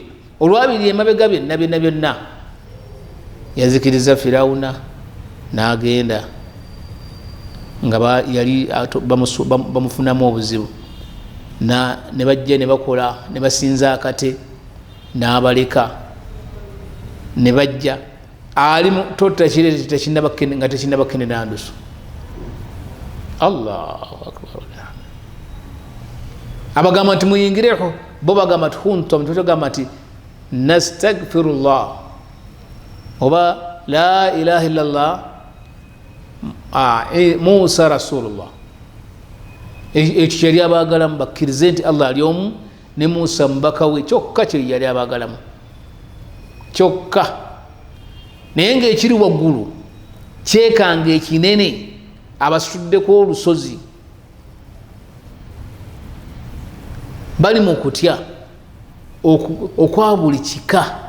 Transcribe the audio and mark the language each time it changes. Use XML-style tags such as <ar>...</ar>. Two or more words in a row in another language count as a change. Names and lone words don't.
<lg>Olwabiri emabega byonna yazikiriza Firawuna n'agenda nga yali bamufunamu obuzibu, ne bajja ne bakola ne basinza akate n'abaleka ne bajja ali tota kirete nga tekinnabakene ndusu.</lg> <ar>الله أكبر.</ar> <lg>Abagamba nti muyingireho, bo bagamba nti huntum, tugamba nti nastagfirullah oba</lg> <ar>لا إله إلا الله موسى رسول الله.</ar> <lg>Ekyo kyali abagalamu bakkirize nti Allah ali omu ne Musa mubaka we, kyokka kye yali abagalamu kyokka. Naye ng'ekiri waggulu kyekanga ekinene abasuddeko olusozi bali mu kutya okwa buli kika,</lg>